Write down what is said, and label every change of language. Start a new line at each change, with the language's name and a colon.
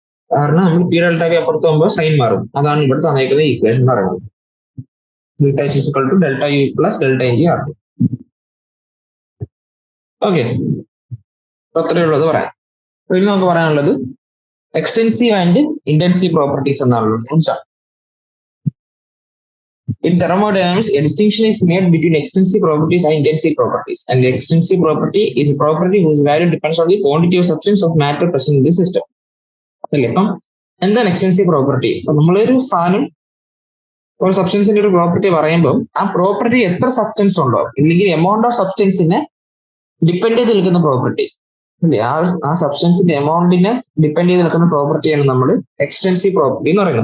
Malayalam: കാരണം നമ്മൾ P delta V അപ്പുറത്ത് പോകുമ്പോൾ സൈൻ മാറും. അതാണ് ഇവിടെ തന്നേക്കുന്ന ഇക്വേഷൻ എന്ന് പറയുന്നത്.
English: Delta H equal to delta U plus delta n g R T.
Malayalam: Okay, അത്രയേ ഉള്ളത് പറയാം. ഇനി നമുക്ക് പറയാനുള്ളത് extensive and intensive properties എന്നാണുള്ളത്.
English: In thermodynamics, a distinction is made between extensive properties and intensive properties. And the extensive property is a property whose value depends on the quantity of substance of matter present in the system.
Malayalam: അല്ലേ? അപ്പം എന്താണ് extensive property? അപ്പൊ നമ്മളൊരു സാധനം, ഒരു സബ്സ്റ്റൻസിന്റെ ഒരു property പറയുമ്പോൾ ആ പ്രോപ്പർട്ടി എത്ര സബ്സ്റ്റൻസ് ഉണ്ടോ ഇല്ലെങ്കിൽ എമൗണ്ട് ഓഫ് സബ്സ്റ്റൻസിനെ ഡിപ്പെൻഡ് ചെയ്ത് നിൽക്കുന്ന പ്രോപ്പർട്ടി അല്ലേ, ആ സബ്സ്റ്റൻസിന്റെ എമൗണ്ടിനെ ഡിപ്പെൻഡ് ചെയ്ത് നിൽക്കുന്ന പ്രോപ്പർട്ടിയാണ് നമ്മൾ എക്സ്റ്റെൻസീവ് പ്രോപ്പർട്ടി എന്ന് പറയുന്നത്.